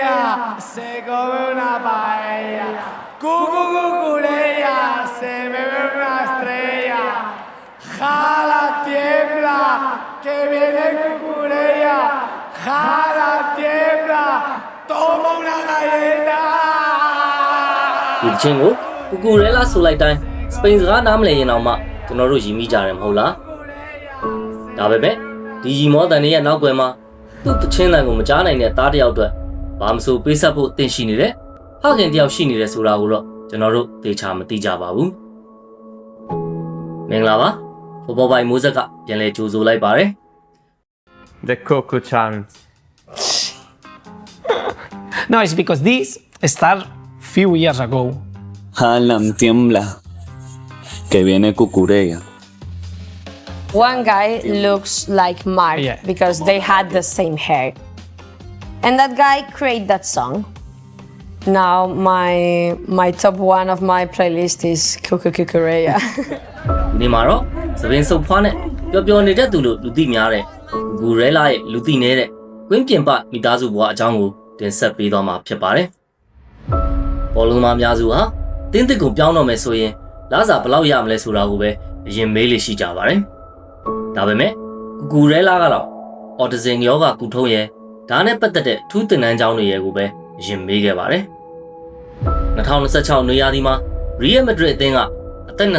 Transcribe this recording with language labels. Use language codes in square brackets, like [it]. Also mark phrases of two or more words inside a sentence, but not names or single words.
[es] se come una paella. Cucucucurea, se bebe una estrella. Jala tiembla, que viene cucurea. Jala tiembla, toma una galleta. [my] ဒီချင်းကိုကူကူရဲလာဆိုလိုက်တိုင်းစပိန်စကားနားမလည်ရင်တော့မှကျွန်တော်တို့ရည်မိကြတယ်မဟုတ်လားဒါပဲပဲဒီရီမောတန်ရဲ့နောက်ွယ်မှာသူ့တချင်းတန်ကိုမကြားနိုင်တဲ့သားတစ်ယောက်အတွက်ဘာမဆိုပေးဆက်ဖို့တင်ရှိနေတယ်ဖခင်တစ်ယောက်ရှိနေတယ်ဆိုတာကိုတော့ကျွန်တော်တို့သေချာမသိကြပါဘူးမင်္ဂလာပါဘောဘောပိုင်မိုးဆက်ကပြန်လဲကြိုဆိုလိုက်ပါတယ် [en] The Coco Chant. No, it's because this started few years ago. [es] Alam tiembla, que viene cucurea. [en] One guy looks like Mark Yeah. because they had the same hair. And that guy created that song. Now my top one of my playlist is Cucucucurea. [my] ဒီမှာတော့သပင်စုပ်ဖွားနဲ့ပျော်ပျော်နေတဲ့သူလို့လူသိများတဲ့ဂူရဲလာရဲ့လူသိနေတဲ့ကွင်းပြင်ပမိ သားစုဘဝအကြောင်းကိုတင်ဆက်ပေးသွားမှာဖြစ်ပါတယ်။ဘောလုံးသမားများစုဟာတင်းတစ်ကိုပြောင်းတော့မယ်ဆိုရင်လစာဘယ်လောက်ရမလဲဆိုတာကိုပဲအရင်မေးလို့ရှိကြပါတယ်။ဒါပေမဲ့ဂူရဲလာကတော့အော်တဇင်ယောဂကုထုံးရဲ့ဒါနဲ့ပတ်သက်တဲ့ထူးသင်တန်းကျောင်းတွေရဲ့ကိုပဲအရင်မေးခဲ့ပါတယ်။2026နွေရာသီမှာရီယယ်မက်ဒရစ်အသင်းကအသက်